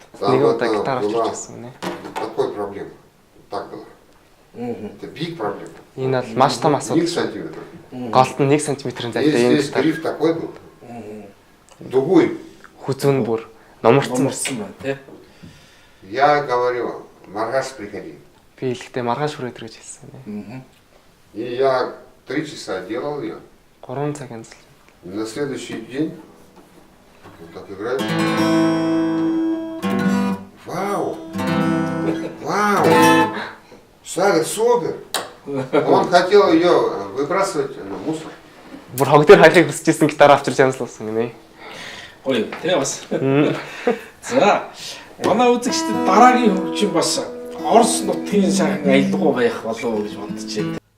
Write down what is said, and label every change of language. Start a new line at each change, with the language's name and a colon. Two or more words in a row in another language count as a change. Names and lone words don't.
Mongolian: Нэг удаа гитар авч ирсэн нэ.
Russian: Такой проблема. Так было. Это big проблема.
Mongolian: Энэ бол маш том асуудал.
Russian: 1 сантиметр.
Mongolian: Голд нь 1 см-ийн зайтай юм
Russian: Здесь гриф такой был.
Mongolian: Дугуй. Хүзүүн бүр номорцсон. байна тий.
Russian: Я говорю, Маргаш, приходи.
Mongolian: Би хэлэхдээ маргааш хүрээд ирэж хэлсэн нэ.
Russian: И я 3 часа делал ее.
Mongolian: 3 цаг янзал.
Russian: На следующий день вот так играет. Вау! Вау! Сага, супер! Он хотел ее выбрасывать на мусор.
Mongolian: Бүр хог дээр хайхыг хүсчихсэн гитар авчирч янзлуулсан гинэ. Гоё тий бас. За манай үзэгчдэд дараагийн хөгжим бас Орос нутгийн сайхан аялалгуу байх болов уу гэж бодож байна.